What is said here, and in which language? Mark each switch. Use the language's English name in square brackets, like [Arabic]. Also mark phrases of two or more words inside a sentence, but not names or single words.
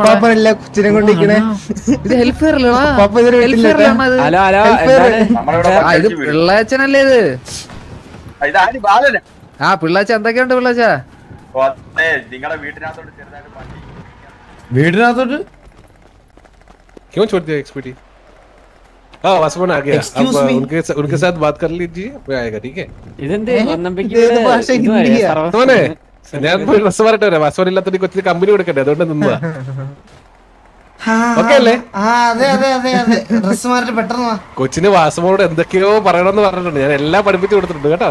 [Malayalam] കൊച്ചിനെ കൊണ്ടിരിക്കണേ. ഇത് ഹെൽപ്പ് ഹലോ ഇത് പിള്ളാച്ചനല്ലേ ഇത്? ആ പിള്ളാച്ച എന്തൊക്കെയുണ്ട് പിള്ളാച്ച? വീടിനകത്തോട്ട് [Hindi] क्यों छोड़ दिया एक्सपीडी? हाँ वासवन आ गया. [English] Excuse [Hindi] अब [English] me? [Hindi] उनके साथ बात कर लीजिए. वो आएगा. ठीक है? [Malayalam] ഇതെന്ത് തോനെ ഞാൻ പോയി ഡ്രസ് മാറിട്ട് വരാം. വാസവൻ ഇല്ലാത്ത കൊച്ചിന് കമ്പനി കൊടുക്കട്ടെ, അതുകൊണ്ട് നിന്നതാ. ഓക്കെ അല്ലേ? ഡ്രസ് മാറിട്ട് പെട്ടെന്ന് കൊച്ചിന് വാസവനോട് എന്തൊക്കെയോ പറയണമെന്ന് പറഞ്ഞിട്ടുണ്ട്. ഞാൻ എല്ലാം പഠിപ്പിച്ചു കൊടുത്തിട്ടുണ്ട് കേട്ടോ.